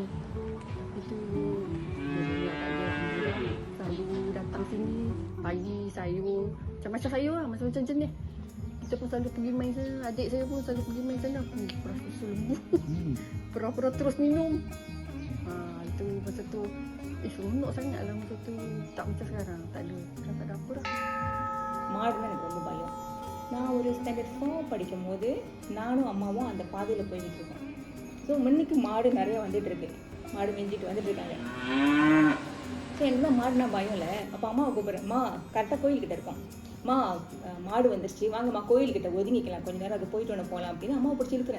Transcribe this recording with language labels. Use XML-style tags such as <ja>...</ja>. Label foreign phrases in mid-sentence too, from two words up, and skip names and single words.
<ms>Itu selalu datang sini pagi sayur, macam-macam sayur lah, macam-macam jenis. Kita pun selalu pergi main sana. Adik saya pun selalu pergi main sana. Pura susu lembu. Pura-pura terus minum. Itu masa tu seronok sangat lah masa tu. Tak macam sekarang. Tak ada apa dah.</ms> <ta>மாடுனா எனக்கு ரொம்ப பயம். நான் ஒரு ஸ்டாண்டர்ட் 4 படிக்கும் போது நானும் அம்மாவும் அந்த பாதையில் போய்கிட்டு இருக்கோம். ஸோ முன்னைக்கு மாடு நிறையா வந்துட்டு இருக்கு, மாடு மேய்ஞ்சிட்டு வந்துட்டு இருக்காங்க. ஸோ எனக்கு தான் மாடுனா பயம் இல்லை. அப்போ அம்மாவை கூப்பிட்றேன், அம்மா கரெக்டாக கோயில்கிட்ட இருக்கோம், அம்மா மாடு வந்துருச்சு, வாங்கம்மா கோயில்கிட்ட ஒதுங்கிக்கலாம், கொஞ்சம் நேரம் அது போயிட்டு ஒன்று போகலாம் அப்படின்னு அம்மாவை பிடிச்சி இருக்கிறேன்.</ta>